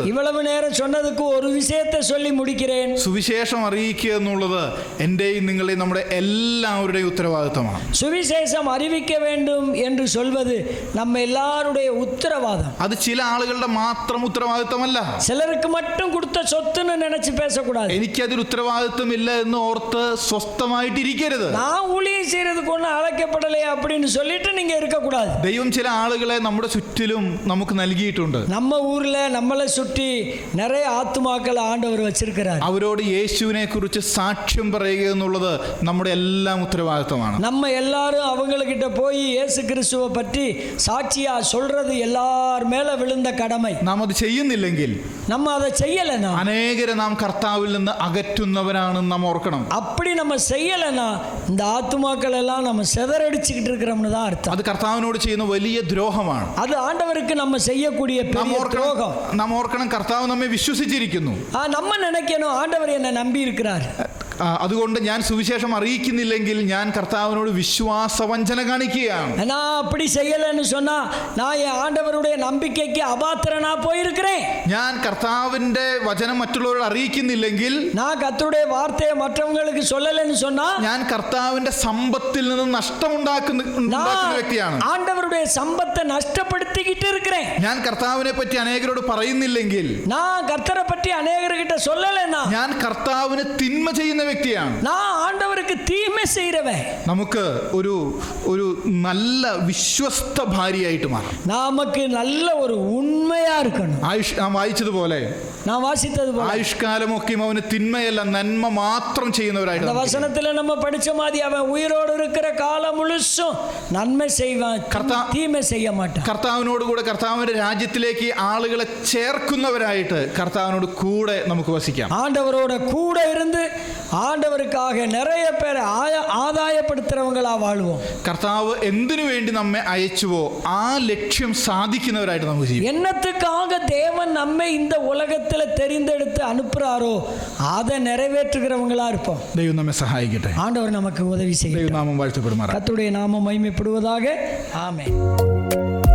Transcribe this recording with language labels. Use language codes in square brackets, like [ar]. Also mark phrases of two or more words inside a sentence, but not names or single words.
[ta] இவ்வளவு நேரம் சொன்னதுக்கு ஒரு விஷயத்தை சொல்லி முடிக்கிறேன். [ml] സുവിശേഷം അറിയിക്കുക എന്നുള്ളത് എൻ്റെയും നിങ്ങളുടെയും നമ്മുടെ എല്ലാവരുടെയും ഉത്തരവാദിത്തമാണ്. [ta] சுவிசேஷம் அறிவிக்க வேண்டும் என்று சொல்வது நம்ம எல்லாருடைய உத்தரவாதம். [ml] അത് ചില ആളുകളുടെ മാത്രം ഉത്തരവാദിത്തമല്ല. [ta] சிலருக்கு மட்டும் கொடுத்த சொத்துன்னு நினைச்சு பேசக்கூடாது. [ml] എനിക്കതിൽ ഉത്തരവാദിത്തമില്ല എന്ന് ഓർത്ത് സ്വസ്ഥമായിട്ടിരിക്കരുത്. [ta] நான் ஊழியம் செய்யறதுக்கு ஒன்றும் அழைக்கப்படலையே அப்படின்னு சொல்லிட்டு நீங்க இருக்கக்கூடாது. [ml] ദൈവം ചില ആളുകളെ നമ്മുടെ ചുറ്റിലും നമുക്ക് നൽകിയിട്ടുണ്ട്. [ta] நம்ம ஊர்ல நம்மளை சுற்றி நிறைய ஆத்துமாக்களை ஆண்டவர் வச்சிருக்கிறார். [ml] അവരോട് യേശുവിനെ കുറിച്ച് സാക്ഷ്യം പറയുക എന്നുള്ളത് നമ്മുടെ എല്ലാം ഉത്തരവാദിത്തമാണ്. [ta] நம்ம எல்லாரும் அவங்ககிட்ட போய் இயேசு கிறிஸ்துவை பற்றி சாட்சியா சொல்றது எல்லார் மேல விழுந்த கடமை. [ml] നാം അത് ചെയ്യുന്നില്ലെങ്കിൽ, [ta] நம்ம அதை செய்யலைன்னா, [ml] അനേകരെ നാം കർത്താവിൽ നിന്ന് അകറ്റുന്നവരാണെന്ന് നാം ഓർക്കണം. [ta] அப்படி நம்ம செய்யலைன்னா இந்த ஆத்துமாக்கள் எல்லாம் நம்ம சிதறடிச்சுக்கிட்டு இருக்கிறோம்னு தான் அர்த்தம். [ml] അത് കർത്താവിനോട് ചെയ്യുന്ന വലിയ ദ്രോഹമാണ്. [ta] அது ஆண்டவருக்கு நம்ம செய்யக்கூடிய பெரிய துரோகம். [ml] നാം ഓർക്കണം, കർത്താവ് നമ്മെ വിശ്വസിച്ചിരിക്കുന്നു. [ta] நம்ம நினைக்கணும், ஆண்டவர் என்னை நம்பி இருக்கிறார். [ml] അതുകൊണ്ട് ഞാൻ സുവിശേഷം അറിയിക്കുന്നില്ലെങ്കിൽ ഞാൻ കർത്താവിനോട് വിശ്വാസവഞ്ചന കാണിക്കുകയാണ്. [ta] நான் அப்படி செய்யலைன்னு சொன்னா நான் என் ஆண்டவருடைய நம்பிக்கைக்கு அபாத்திரனா போயிருக்கிறேன். [ml] ഞാൻ കർത്താവിന്റെ വചനം മറ്റുള്ളവരോട് അറിയിക്കുന്നില്ലെങ്കിൽ, [ta] நான் கர்த்தருடைய வார்த்தையை மற்றவங்களுக்கு சொல்லலைன்னு சொன்னா [ml] ഞാൻ കർത്താവിന്റെ സമ്പത്തിൽ നിന്ന് നഷ്ടമുണ്ടാക്കുന്ന വ്യക്തിയാണ്. [ta] ஆண்டவருடைய சம்பத்தை நஷ்டப்படுத்திக்கிட்டு இருக்கிறேன். [ml] ഞാൻ കർത്താവിനെ പറ്റി അനേകരോട് പറയുന്നില്ലെങ്കിൽ, [ta] நான் கர்த்தரை பற்றி அநேகர்கிட்ட சொல்லலைன்னா [ml] ഞാൻ കർത്താവിന് തിന്മ ചെയ്യുന്ന വ്യക്തിയാണ്, [ta] நான் ആண்டവருக்கு தீமை செய்றவன், [ml] നമുക്ക് ഒരു ഒരു നല്ല വിശ്വസ്ത ഭാര്യയായിട്ട് മാറാം. [ta] நமக்கு நல்ல ஒரு உண்மையா இருக்கணும். [ml] നാം വായിച്ചതുപോലെ [ta] நான் வாசித்தது போல [ml] ആയുഷ്കാലമൊക്കെയും അവന് തിന്മയല്ല നന്മ മാത്രം ചെയ്യുന്നവരായിട്ട് [ta] அந்த [ml] നമുക്ക് [ta] வசனத்துல நம்ம படிச்ச மாதிரி அவன் உயிரோடு இருக்கிற காலம் முழுசும் நன்மை செய்வான், தீமை செய்ய மாட்டான். [ml] കർത്താവിനോട് കൂടെ കർത്താവിന്റെ രാജ്യത്തിലേക്ക് ആളുകളെ ചേർക്കുന്നവരായിട്ട് കർത്താവിനോട് കൂടെ നമുക്ക് വസിക്കാം. [ta] ஆண்டவரோட கூட இருந்து ஆண்டவருக்காக நிறைய பேரை ஆதாயப்படுத்துறவங்களா வாழ்வோம். [ml] കർത്താവ് എന്തിനു വേണ്ടി നമ്മെ അയച്ചുവോ ആ ലക്ഷ്യം സാധിക്കുന്നവരായിട്ട് നമുക്ക് ജീവിക്കാം. [ta] என்னத்துக்காக தேவன் நம்மை இந்த உலகத்துல தெரிந்தெடுத்து அனுப்புறாரோ அதை நிறைவேற்றுகிறவங்களா இருப்போம். [ml] ദൈവം നമ്മെ സഹായിക്കട്ടെ. [ta] ஆண்டவர் நமக்கு உதவி செய்யும். [ml] ദൈവനാമം വാഴ്ത്തപ്പെടുമാറാകട്ടെ. [ta] கர்த்தருடைய நாமம் மகிமைப்படுவதாக. ஆமென்.